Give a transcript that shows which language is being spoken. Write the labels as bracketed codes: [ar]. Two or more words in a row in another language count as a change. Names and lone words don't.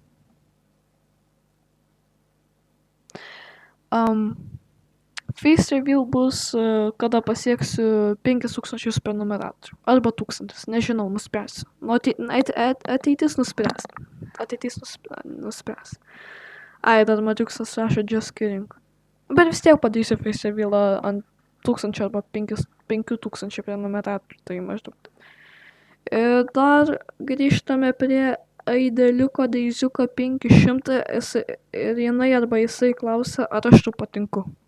[en] Face Reveal [lt] bus, kada pasieksiu 5000 prenumeratorių. Arba 1000, nežinau, nuspręsiu. Ateitis nuspręs. Ai, dar Mariuksas rašo [en] just kidding. [lt] Bet vis tiek padarysiu [en] Face Reveal [lt] ant 1000 arba 5000 prenumeratorių, tai maždaug. Ir dar grįžtame prie Aideliuko Deiziuko 500 ir jinai arba jisai klausia, ar aš tau patinku.